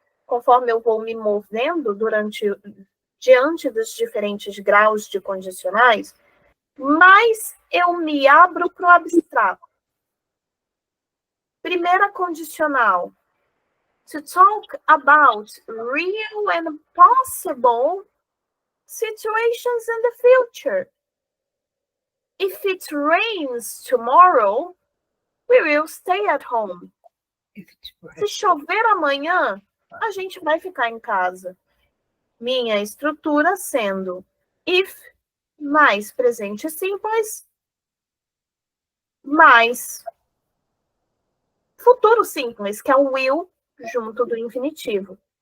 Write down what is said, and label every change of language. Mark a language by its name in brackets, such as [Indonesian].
[Portuguese] Conforme eu vou me movendo diante dos diferentes graus de condicionais, mais eu me abro para o abstrato. Primeira condicional. [English] To talk about real and possible situations in the future. If it rains tomorrow, we will stay at home. [Portuguese] Se chover amanhã, a gente vai ficar em casa. Minha estrutura sendo if mais presente simples mais futuro simples, que é o will junto do infinitivo.